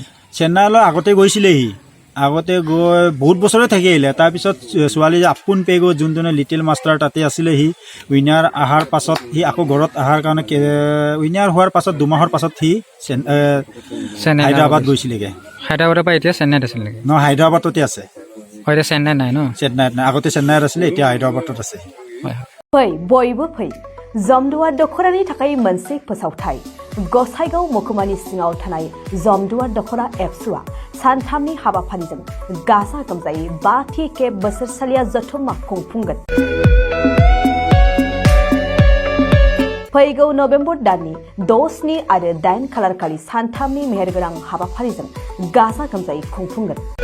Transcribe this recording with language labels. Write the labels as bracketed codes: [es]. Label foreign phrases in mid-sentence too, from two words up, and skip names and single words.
[as] চেন্নাইলৈ আগতে গৈছিলেহি আগতে গৈ বহুত বছৰে থাকি আহিলে তাৰপিছত ছোৱালী আপোন পেগু যোনজনে লিটিল মাষ্টাৰ তাতে আছিলে সি উইনাৰ অহাৰ পাছত সি আকৌ ঘৰত অহাৰ কাৰণে উইনাৰ হোৱাৰ পাছত 2 মাহৰ পাছত সি হায়দৰাবাদ গৈছিলেগৈ হায়দৰাবাদৰ পৰা এতিয়া চেন্নাইত আছিল নেকি ন হায়দৰাবাদতে আছে হয় এতিয়া চেন্নাইত নাই ন চেন্নাইত নাই আগতে চেন্নাইত আছিলে এতিয়া হায়দৰাবাদত আছে হয় [brx] फै बयबो फै जमदुवार दख'रानि थाखाय मोनसे फोसावथाय गसाइगाव महकुमानि सिङाव थानाय जमदुवार दख'रा एबसुआ सानथामनि हाबाफारिजों गाजा गोमजायै 5थि खेब बोसोरसालिया जथुम्मा खुंफुंगोन फैगौ नभेम्बर दाननि 6, 7 आरो 8 खालारखालि सानथामनि मेहेरगोनां हाबाफारिजों गाजा गोमजायै खुंफुंगोन